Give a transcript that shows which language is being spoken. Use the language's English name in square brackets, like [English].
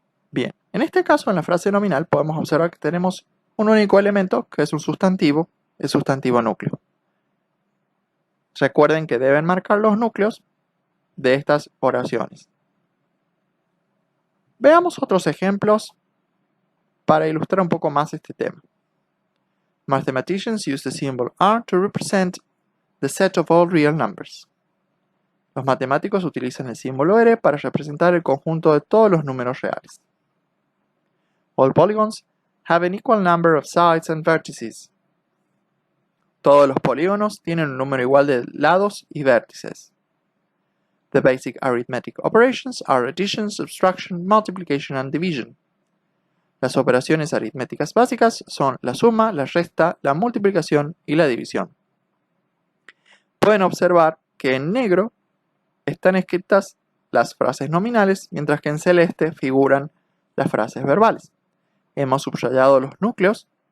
[Spanish] Bien, en este caso, en la frase nominal, podemos observar que tenemos un único elemento, que es un sustantivo, el sustantivo núcleo. Recuerden que deben marcar los núcleos de estas oraciones. Veamos otros ejemplos para ilustrar un poco más este tema. [English] Mathematicians use the symbol R to represent the set of all real numbers. [Spanish] Los matemáticos utilizan el símbolo R para representar el conjunto de todos los números reales. [English] All polygons have an equal number of sides and vertices. [Spanish] Todos los polígonos tienen un número igual de lados y vértices. [English] The basic arithmetic operations are addition, subtraction, multiplication and division. [Spanish] Las operaciones aritméticas básicas son la suma, la resta, la multiplicación y la división. Pueden observar que en negro están escritas las frases nominales, mientras que en celeste figuran las frases verbales. Hemos subrayado los núcleos